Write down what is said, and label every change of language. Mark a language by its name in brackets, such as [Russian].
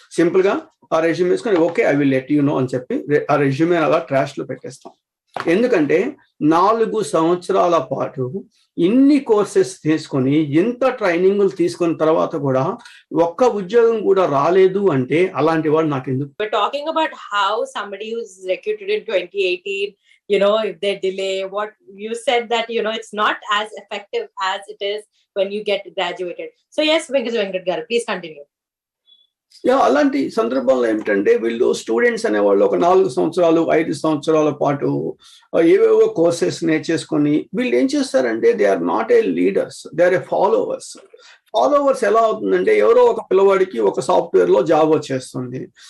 [Telugu] సింపుల్గా ఆ రెజ్యూమ్ వేసుకొని [English] okay I will let you know [Telugu] అని చెప్పి ఆ రెజ్యూమే అలా ట్రాష్లో పెట్టేస్తాం. ఎందుకంటే 4 సంవత్సరాల పాటు ఇన్ని కోర్సెస్ తీసుకొని ఇంత ట్రైనింగ్లు తీసుకున్న తర్వాత కూడా ఒక్క ఉద్యోగం కూడా రాలేదు అంటే అలాంటి వాడు నాకు ఎందుకు? [English] We're talking about how somebody who's recruited in 2018, if they delay, what you said that, it's not as effective as it is when you get graduated. So yes, Venkat garu, please continue. [Telugu] అలాంటి సందర్భంలో ఏమిటంటే వీళ్ళు students అనేవాళ్ళు ఒక 4 సంవత్సరాలు 5 సంవత్సరాల పాటు ఏవేవో కోర్సెస్ నేర్చేసుకొని వీళ్ళు ఏం చేస్తారంటే [English] They are not a leaders, they are a followers. [Telugu] ఎలా అవుతుందంటే ఎవరో ఒక పిల్లవాడికి ఒక సాఫ్ట్వేర్ లో జాబ్ వచ్చేస్తుంది.